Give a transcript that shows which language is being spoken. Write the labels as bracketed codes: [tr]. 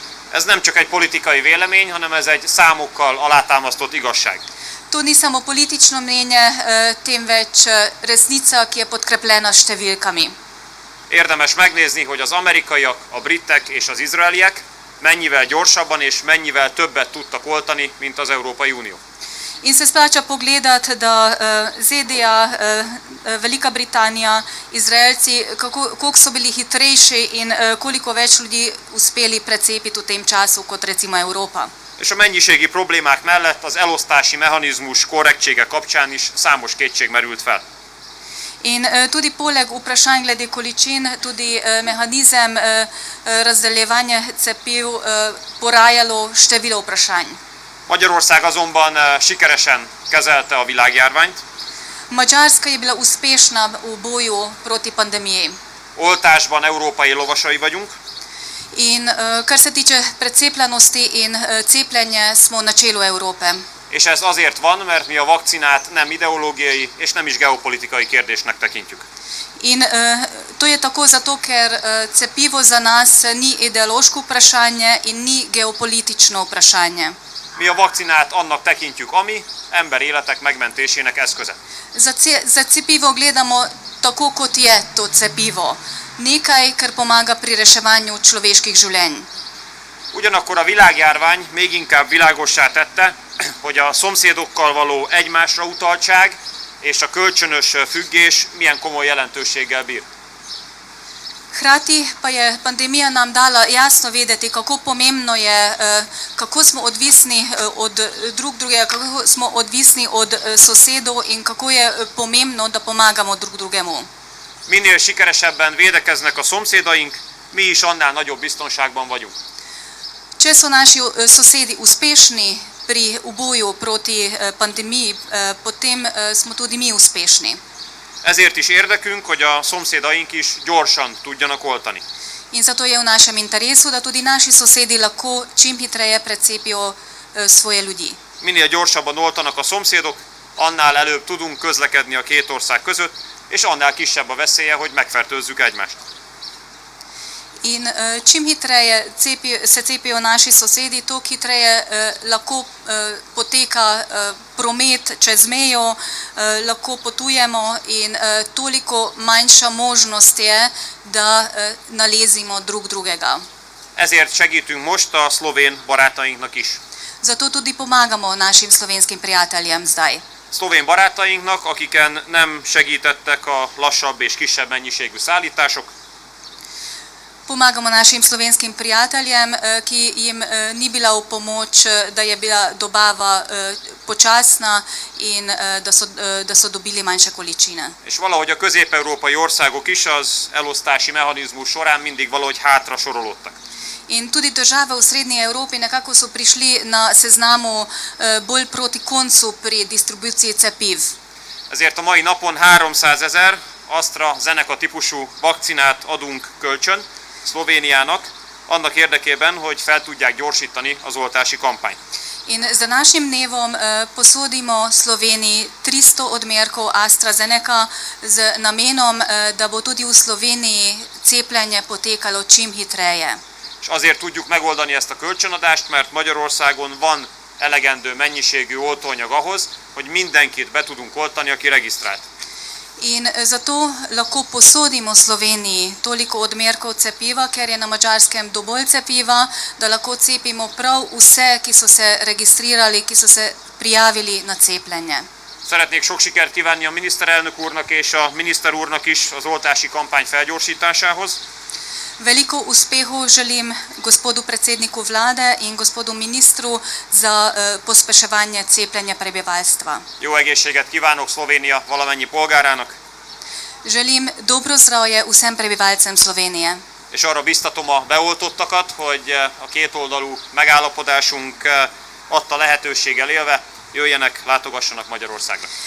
[hu] Ez nem csak egy politikai vélemény, hanem ez egy számokkal alátámasztott igazság. [sl] To ni samo politično mnenje, temveč resnica, ki je podkrepljena s številkami. [hu] Érdemes megnézni, hogy az amerikaiak, a britek és az izraeliek mennyivel gyorsabban és mennyivel többet tudtak oltani, mint az Európai Unió. [sl] In se splača pogledati, da ZDA, Velika Britanija, Izraelci, koliko so bili hitrejši in koliko več ljudi uspeli precepiti v tem času, kot recimo Evropa. [hu] És a mennyiségi problémák mellett az elosztási mechanizmus korrektsége kapcsán is számos kétség merült fel. [sl] In tudi poleg vprašanj glede količin, tudi mehanizem razdeljevanja cepiv porajalo število vprašanj. [hu] Magyarország azonban sikeresen kezelte a világjárványt. [sl] Madžarska je bila uspešna v boju proti pandemiji. [hu] Oltásban európai lovasai vagyunk. [sl] In kar se tiče precepljenosti in cepljenja, smo na čelu Evrope. [hu] És ez azért van, mert mi a vakcinát nem ideológiai és nem is geopolitikai kérdésnek tekintjük. [sl] In to je tako zato, ker cepivo za nas ni ideološko vprašanje in ni geopolitično vprašanje. [hu] Mi a vakcinát annak tekintjük, ami emberéletek megmentésének eszköze. [sl] Za cepivo gledamo tako, kot je to cepivo. Nekaj, kar pomaga pri reševanju človeških življenj. [hu] Ugyanakkor a világjárvány még inkább világossá tette, hogy a szomszédokkal való egymásra utaltság és a kölcsönös függés milyen komoly jelentőséggel bír. [sl] Hkrati pa je pandemija nam dala jasno vedeti, kako pomembno je, kako smo odvisni od drugega, kako smo odvisni od sosedov in kako je pomembno, da pomagamo drug drugemu. [hu] Minél sikeresebben védekeznek a szomszédaink, mi is annál nagyobb biztonságban vagyunk. [sl] Če so naši sosedi uspešni pri boju proti pandemiji, potem smo tudi mi uspešni. [hu] Ezért is érdekünk, hogy a szomszédaink is gyorsan tudjanak oltani. [sl] In zato je v našem interesu, da tudi naši sosedi lahko čim hitreje precepijo svoje ljudi. [hu] Minél gyorsabban oltanak a szomszédok, annál előbb tudunk közlekedni a két ország között, és annál kisebb a veszélye, hogy megfertőzzük egymást. [sl] In čim hitreje se cepijo naši sosedi, toliko hitreje lahko poteka promet čez mejo, lahko potujemo in toliko manjša možnost je, da nalezimo drug drugega. [hu] Ezért segítünk most a szlovén barátainknak is. [sl] Zato tudi pomagamo našim slovenskim prijateljem zdaj. [hu] Szlovén barátainknak, akiken nem segítettek a lassabb és kisebb mennyiségű szállítások. [sl] Pomagamo našim slovenskim prijateljem, ki jim ni bila v pomoč, da je bila dobava počasna in da so dobili manjše količine. [hu] És valahogy a közép-európai országok is az elosztási mechanizmus során mindig valahogy hátra sorolódtak. [sl] In tudi države v srednji Evropi nekako so prišli na seznamu bolj proti koncu pri distribuciji cepiv. [hu] Ezért a mai napon 300 000 AstraZeneca típusú vakcinát adunk kölcsön Szlovéniának, annak érdekében, hogy fel tudják gyorsítani az oltási kampányt. [sl] In z današnjim dnevom posodimo Sloveniji 300 odmerkov AstraZeneca z namenom, da bo tudi v Sloveniji cepljenje potekalo čim hitreje. [hu] És azért tudjuk megoldani ezt a kölcsönadást, mert Magyarországon van elegendő mennyiségű oltóanyag ahhoz, hogy mindenkit be tudunk oltani, aki regisztrált. [sl] In zato lahko posodimo Sloveniji toliko odmerkov cepiva, ker je na Madžarskem dovolj cepiva, da lahko cepimo prav vse, ki so se registrirali, ki so se prijavili na cepljenje. [hu] Szeretnék sok sikert kívánni a miniszterelnök úrnak és a miniszter úrnak is az oltási kampány felgyorsításához. [sl] Veliko uspehov želim gospodu predsedniku vlade in gospodu ministru za pospeševanje cepljenja prebivalstva. [hu] Jó egészséget kívánok Szlovénia valamennyi polgárának. [sl] Želim dobro zdravje vsem prebivalcem Slovenije. [hu] és arra biztatom a beoltottakat, hogy a kétoldalú megállapodásunk adta lehetőséggel élve jöjjenek, látogassanak Magyarországra.